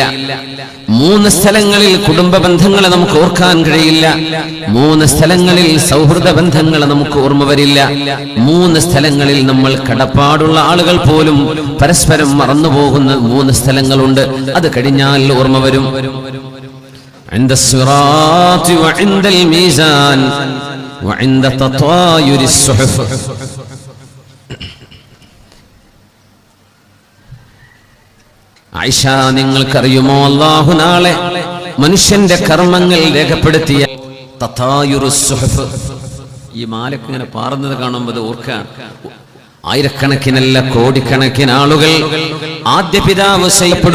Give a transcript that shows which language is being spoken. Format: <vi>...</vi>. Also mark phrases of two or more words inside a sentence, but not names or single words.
<ml>3 സ്ഥലങ്ങളിൽ കുടുംബ ബന്ധങ്ങളെ നമുക്ക് ഓർക്കാൻ കഴിയില്ല. 3 സ്ഥലങ്ങളിൽ സൗഹൃദ ബന്ധങ്ങളെ നമുക്ക് ഓർമ്മ വരില്ല. 3 സ്ഥലങ്ങളിൽ നമ്മൾ കടപ്പാടുള്ള ആളുകൾ പോലും പരസ്പരം മറന്നുപോകുന്ന 3 സ്ഥലങ്ങളുണ്ട്. അത് കഴിഞ്ഞാൽ ഓർമ്മ വരും.</ml> <ar>عند الصراط وعند الميزان وعند تطاير الصحف.</ar> <ml>ആയിഷ, നിങ്ങൾക്കറിയുമോ അല്ലാഹു നാളെ മനുഷ്യന്റെ കർമ്മങ്ങൾ രേഖപ്പെടുത്തിയ</ml> <ar>تطاير الصحف,</ar> <ml>ഈ മാലക്ക് ഇങ്ങനെ പാറുന്നത് കാണുമ്പോൾ ഓർക്കാൻ, ആയിരക്കണക്കിനല്ല കോടിക്കണക്കിന് ആളുകൾ ആദ്യ പിതാവ് ചെയ്യപ്പെടും.</ml>